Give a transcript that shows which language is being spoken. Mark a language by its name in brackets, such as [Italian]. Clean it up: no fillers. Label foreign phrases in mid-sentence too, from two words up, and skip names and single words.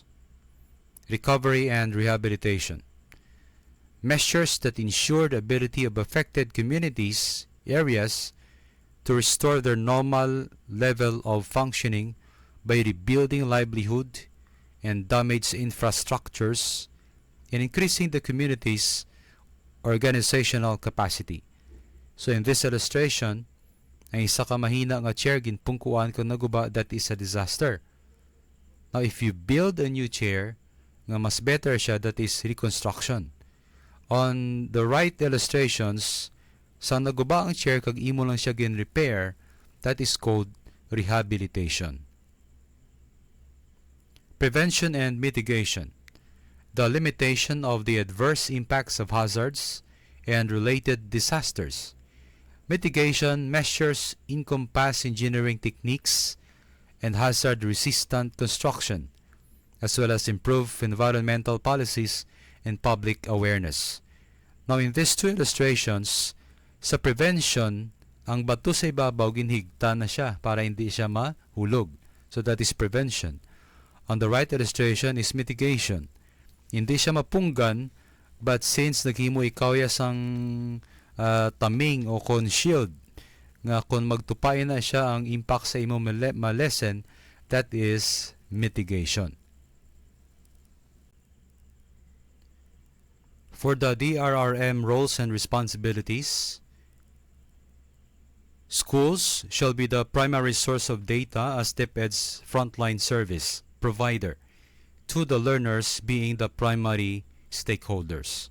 [English] Recovery and rehabilitation, measures that ensure the ability of affected communities, areas, to restore their normal level of functioning by rebuilding livelihood and damaged infrastructures and increasing the community's organizational capacity. So in this illustration, [Hiligaynon] ang isa ka mahina nga chair ginpungkuan kung naguba, [English] that is a disaster. Now if you build a new chair [Hiligaynon] nga mas better siya, [English] that is reconstruction. On the right illustrations, [Hiligaynon] sa naguba ang chair kag imo lang siya gin-repair, [English] that is called rehabilitation. Prevention and mitigation, the limitation of the adverse impacts of hazards and related disasters. Mitigation measures encompass engineering techniques and hazard-resistant construction, as well as improve environmental policies and public awareness. Now in these two illustrations, [Hiligaynon] sa prevention, ang bato sa ibabaw ginhigta na siya para hindi siya mahulog. [English] So that is prevention. On the right illustration is mitigation. [Hiligaynon] Hindi siya mapunggan, [English] but since [Hiligaynon] naghimo ikaw sang taming o kon shield, nga kung magtupain na siya ang impact sa imo malesen, [English] that is mitigation. For the DRRM roles and responsibilities, schools shall be the primary source of data as DepEd's frontline service provider, to the learners being the primary stakeholders.